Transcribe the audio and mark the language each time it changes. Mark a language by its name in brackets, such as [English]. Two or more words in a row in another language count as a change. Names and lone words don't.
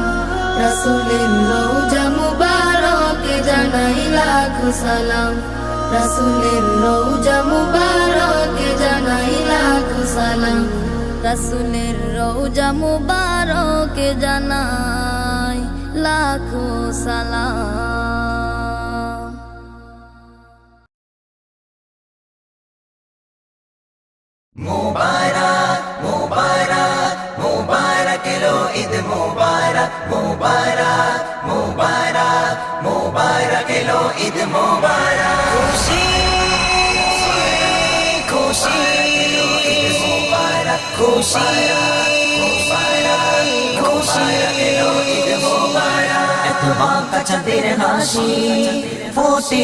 [Bangla] রাসূলের রওজা মুবারকে জানাই লাখো সালাম। রাসূলের রওজা মুবারকে জানাই লাখো সালাম। রাসূলের রওজা মুবারকে জানাই লাখো সালাম। [Hindi] मुबारक मुबारक मुबारक लो ईद मुबारक मुबारक मुबारक मुबारक [Bangla] মুবারক এলো ঈদ মুবারক খুশি খুশি মুবারক খুশি খুশি এলো ঈদ মুবারক এত বাঁকা চাঁদের হাসি ফোটে